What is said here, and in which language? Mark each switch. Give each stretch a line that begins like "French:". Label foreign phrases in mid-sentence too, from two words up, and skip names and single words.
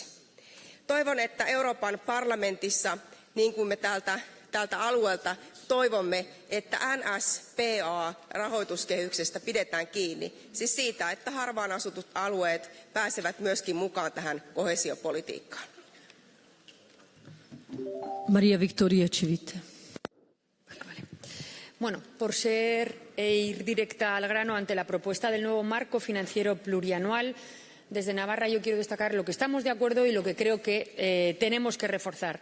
Finnish: Toivon, että Euroopan parlamentissa, niin kuin me tältä alueelta toivomme, että NSPA-rahoituskehyksestä pidetään kiinni, siis siitä, että harvaan asutut alueet pääsevät myöskin mukaan tähän koheesiopolitiikkaan.
Spanish: María Victoria Chivite. Bueno, por ir directa al grano ante la propuesta del nuevo marco financiero plurianual, desde Navarra yo quiero destacar lo que estamos de acuerdo y lo que creo que tenemos que reforzar.